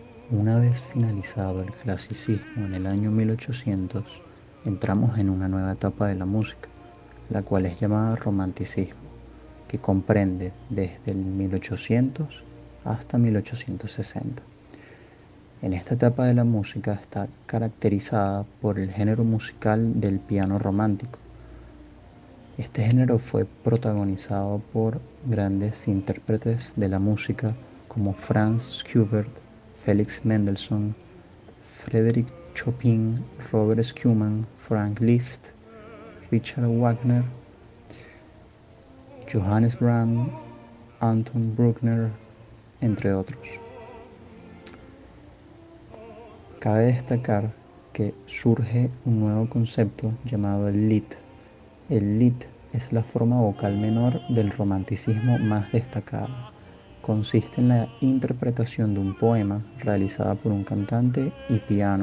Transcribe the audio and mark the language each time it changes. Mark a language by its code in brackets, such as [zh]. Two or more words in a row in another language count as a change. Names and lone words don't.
[es] Una vez finalizado el clasicismo en el año 1800, entramos en una nueva etapa de la música, la cual es llamada romanticismo, que comprende desde el 1800 hasta 1860. En esta etapa de la música está caracterizada por el género musical del piano romántico. Este género fue protagonizado por grandes intérpretes de la música como Franz Schubert, Felix Mendelssohn, Frédéric Chopin, Robert Schumann, Franz Liszt, Richard Wagner, Johannes Brahms, Anton Bruckner, entre otros. Cabe destacar que surge un nuevo concepto llamado el Lied. El Lied es la forma vocal menor del romanticismo más destacada. Consiste en la interpretación de un poema realizada por un cantante y piano.